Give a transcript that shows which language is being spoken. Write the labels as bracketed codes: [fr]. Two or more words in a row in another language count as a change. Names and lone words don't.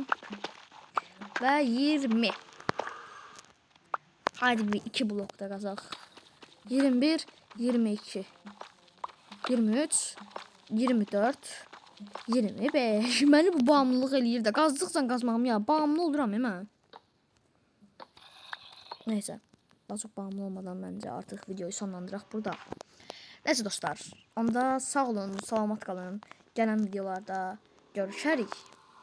[az] Və 20. Hadi bir 2 blokda qazaq. 21, 22, 23, 24, 25. Məni bu bağımlılıq eləyir də. Qazdıqca qazmağım ya. Bağımlı oluram mən. [tr] Neyse. Daha çok bağımlı olmadan bence artık videoyu sonlandıraq burada. Neyse dostlar. [az] Onda sağ olun, salamat qalın. Gələn videolarda görüşərik.